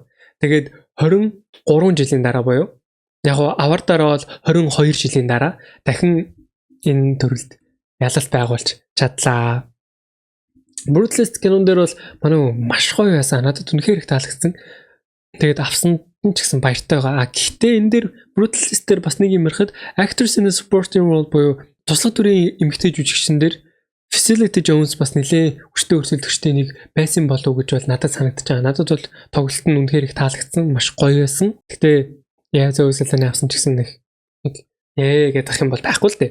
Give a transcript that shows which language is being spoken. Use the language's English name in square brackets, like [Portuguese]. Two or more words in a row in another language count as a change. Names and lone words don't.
[Mongolian] Тэгээд 23 жилийн дараа буюу яг авар дараа бол 22 жилийн дараа дахин энэ төрөлд ялалт байгуулж чадлаа. Brutalist кинон дээр бол манай маш гоё байсан. Надад үнэхээр их таалагдсан. Тэгээд авсан ч гэсэн баяртай байгаа. Гэхдээ энэ дээр Brutalist дээр бас нэг юм ярихад [English] actors in a supporting role [Mongolian] буюу туслах дүрийн эмэгтэй жүжигчин дээр Felicity Jones бас нэлээ хүчтэй өрсөлдөгчтэй нэг байсан болов уу гэж бол надад санагдаж байгаа. Надад бол тоглолт нь үнэхээр их таалагдсан, маш гоё байсан. Гэхдээ яа зөвсөлтөний авсан ч гэсэн нэг гэдэг юм бол байхгүй л дээ.